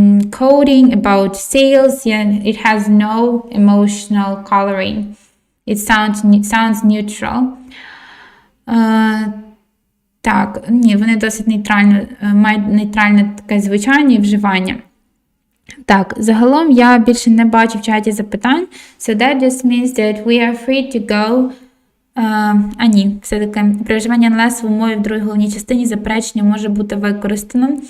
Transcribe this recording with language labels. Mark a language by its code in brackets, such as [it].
[en] coding, about sales, yeah, it has no emotional coloring. It sounds neutral. [uk] Так, ні, вони досить мають нейтральне таке звучання і вживання. Так, загалом я більше не бачу в чаті запитань. [en] So that just means that we are free to go. [uk] Ні, все-таки при вживанні unless в умові в другій головній частині заперечення може бути використано.